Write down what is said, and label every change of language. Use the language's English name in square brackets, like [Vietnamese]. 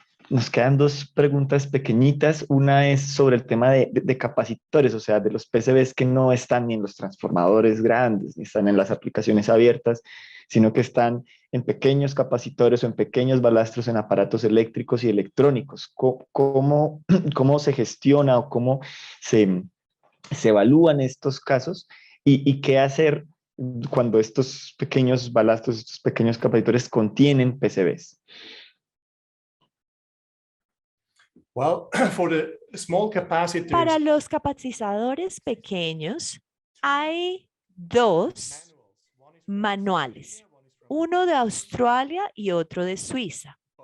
[Spanish] Nos quedan dos preguntas pequeñitas. Una es sobre el tema de capacitores, o sea, de los PCBs que no están ni en los transformadores grandes, ni están en las aplicaciones abiertas, sino que están en pequeños capacitores o en pequeños balastros en aparatos eléctricos y electrónicos. ¿Cómo se gestiona o cómo se evalúan estos casos y qué hacer cuando estos pequeños balastros, estos pequeños capacitores contienen PCBs? [English] Well, for the small capacitors, [Spanish] Para los capacitadores pequeños hay dos manuales, uno de Australia y otro de Suiza.